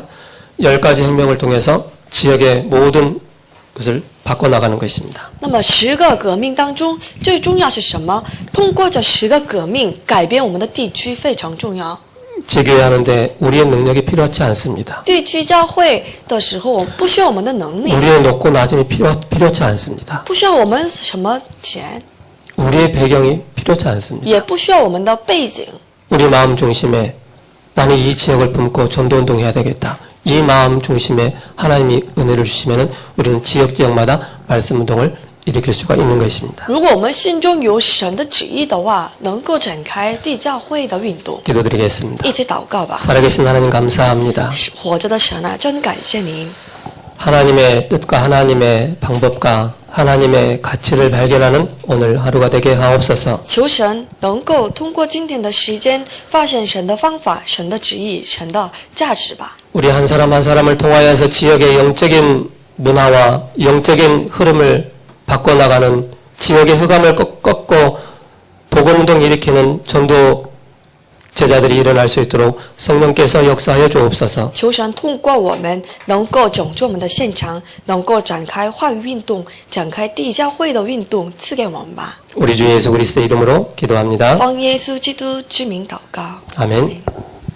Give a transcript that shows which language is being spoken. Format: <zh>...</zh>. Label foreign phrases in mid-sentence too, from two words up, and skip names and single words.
<ko>10가지 혁명을 통해서 지역의 모든 것을 바꿔나가는 것입니다.</ko> <zh>那么10个革命当中，最重要是什么？通过这10个革命，改变我们的地区非常重要。</zh> <ko>지교회 하는데 우리의 능력이 필요하지 않습니다.</ko> <zh>地区教会的时候，不需要我们的能力，</zh> <ko>우리의 높고 낮음이 필요하지 않습니다.</ko> <zh>不需要我们什么钱，</zh> <ko>우리의 배경이 필요하지 않습니다.</ko> <zh>也不需要我们的背景。</zh> <ko>우리 마음 중심에 나는 이 지역을 품고 전도운동 해야 되겠다. 이 마음 중심에 하나님이 은혜를 주시면 우리는 지역마다 말씀 운동을 일으킬 수가 있는 것입니다.</ko> <zh>如果我们心中有神的旨意的话，能够展开地教会的运动。</zh> <ko>기도드리겠습니다.</ko> <zh>一起祷告吧。</zh> <ko>살아계신 하나님 감사합니다.</ko> <zh>活着的神啊，真感谢您。</zh> <ko>하나님의 뜻과 하나님의 방법과 하나님의 가치를 발견하는 오늘 하루가 되게 하옵소서.</ko> <zh>求神能够通过今天的时间，发现神的方法、神的旨意、神的价值吧。</zh> <ko>우리 한 사람 한 사람을 통하여서 지역의 영적인 문화와 영적인 흐름을 바꿔나가는 지역의 흑암을 꺾고 복음운동 일으키는 전도 제자들이 일어날 수 있도록 성령께서 역사하여 주옵소서.</ko> <zh>求神通过我们，能够拯救我们的现场，能够展开话语运动，展开地教会的运动，赐给我们吧。</zh> <ko>우리 주 예수 그리스도의 이름으로 기도합니다.</ko> <zh>奉耶稣基督之名祷告。</zh> <ko>아멘.</ko>